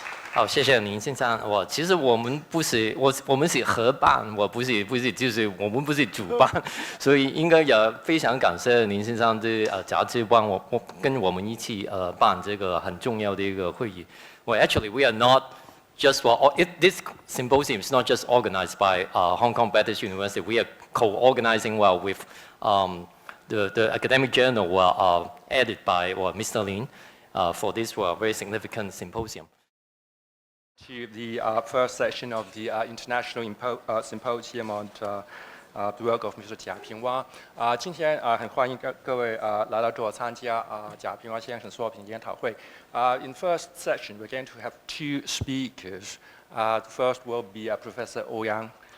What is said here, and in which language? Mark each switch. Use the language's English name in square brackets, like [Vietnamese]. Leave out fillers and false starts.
[Chinese] 好，谢谢林先生。其实我们是合办，就是我们不是主办，所以应该也非常感谢林先生的杂志帮跟我们一起办这个很重要的一个会议。 [English] Well, actually, we are not just this symposium is not just organized by Hong Kong Baptist University. We are co-organizing with the academic journal edited by Mr. Lin for this very significant symposium. To the first session of the International Symposium on the work of Mr. Jia Pingwa. [Chinese] 今天很欢迎各位来到这儿参加贾平凹先生作品研讨会。 [English] In first session, we're going to have two speakers. The first will be Professor Eoyang.